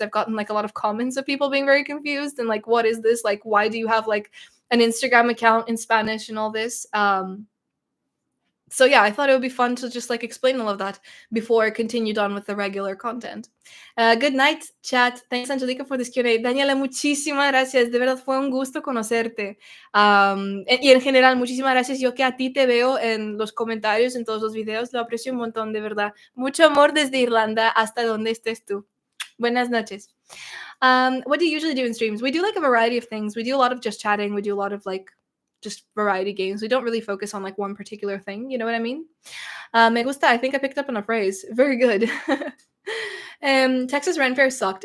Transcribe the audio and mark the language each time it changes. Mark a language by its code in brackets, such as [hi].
[en] I've gotten like a lot of comments of people being very confused and like, what is this? Like, why do you have like an Instagram account in Spanish and all this? So yeah, I thought it would be fun to just like explain all of that before I continued on with the regular content. Good night, chat. Thanks, Angelica, for this Q&A. [es] Daniela, muchísimas gracias. De verdad fue un gusto conocerte. Y en general, muchísimas gracias. Yo que a ti te veo en los comentarios, en todos los videos, lo aprecio un montón, de verdad. Mucho amor desde Irlanda hasta donde estés tú. Buenas noches. [en] What do you usually do in streams? We do like a variety of things. We do a lot of just chatting. We do a lot of like just variety games. We don't really focus on like one particular thing. You know what I mean? [es] Me gusta. [en] I think I picked up on a phrase. Very good. Texas Ren Fair sucked.